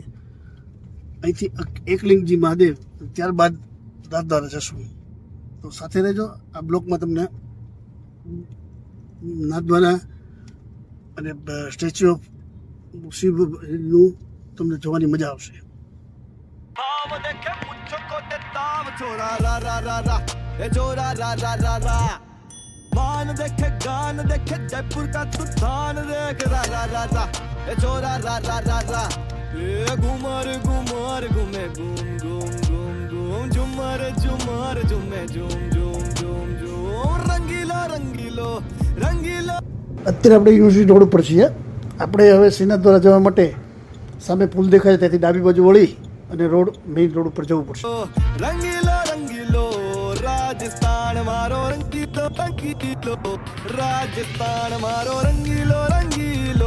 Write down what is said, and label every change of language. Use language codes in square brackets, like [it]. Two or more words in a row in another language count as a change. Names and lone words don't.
[gu] અહીંથી એકલિંગજી મહાદેવ, ત્યારબાદ દાદરા જશું. તો સાથે રહેજો. આ બ્લોકમાં તમને નાથદ્વારા અને સ્ટેચ્યુ ઓફ શિવનું તમને જોવાની મજા આવશે. [raj] मान देखे गान देखे जयपुर का तूफान देख रा रा रा रा ए छोरा रा रा रा रा ए घुमर घुमर घूमे घूम घूम घूम घूम झुमर झुमर झूमे झूम झूम झूम झूम रंगीलो रंगीलो रंगीलो. [gu] અત્યારે આપણે યુનિવર્સિટી રોડ ઉપર છીએ. આપણે હવે શ્રીનાથ દ્વારા જવા માટે સામે પુલ દેખાય છે, ત્યાંથી ડાબી બાજુ વળી અને રોડ મેઇન રોડ ઉપર જવું પડશે. [raj] रंगीलो रंगीलो राजस्थान मारो रंगीलो रंगीलो राजस्थान मारो रंगीलो रंगीलो.